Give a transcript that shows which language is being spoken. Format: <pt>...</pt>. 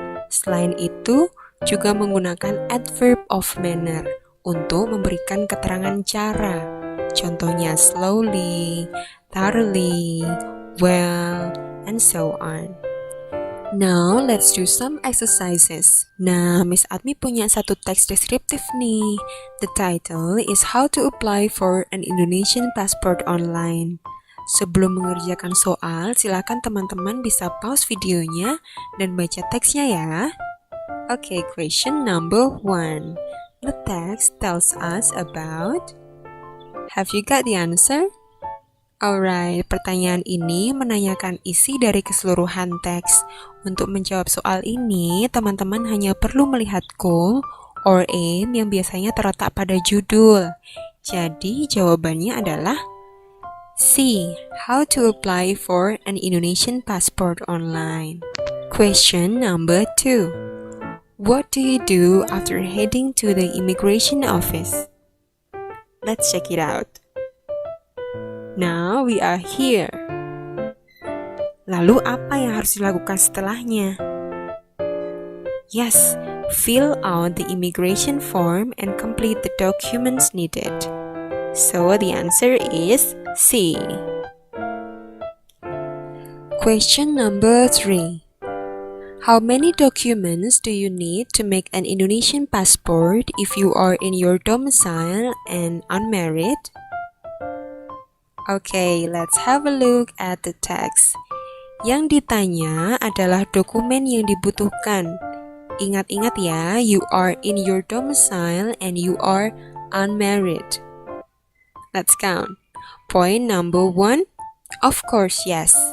<id>Selain itu, juga menggunakan adverb of manner untuk memberikan keterangan cara.</id> <en>Contohnya slowly, thoroughly, well, and so on. Now, let's do some exercises.</en> <id>Nah, Miss Admi punya satu teks deskriptif nih.</id> <en>The title is How to Apply for an Indonesian Passport Online.</en> <id>Sebelum mengerjakan soal, silakan teman-teman bisa pause videonya dan baca teksnya ya.</id> <en>Okay, question number 1. The text tells us about... Have you got the answer?</en> <id>Alright, pertanyaan ini menanyakan isi dari keseluruhan teks. Untuk menjawab soal ini, teman-teman hanya perlu melihat goal or aim yang biasanya terletak pada judul. Jadi, jawabannya adalah C.</id> <en>How to apply for an Indonesian passport online. Question number 2. What do you do after heading to the immigration office? Let's check it out. Now we are here.</en> <id>Lalu apa yang harus dilakukan setelahnya?</id> <en>Yes, fill out the immigration form and complete the documents needed. So the answer is C. Question number 3. How many documents do you need to make an Indonesian passport if you are in your domicile and unmarried? Okay, let's have a look at the text.</en> <id>Yang ditanya adalah dokumen yang dibutuhkan. Ingat-ingat ya,</id> <en>you are in your domicile and you are unmarried. Let's count. Point number 1, of course yes.</en>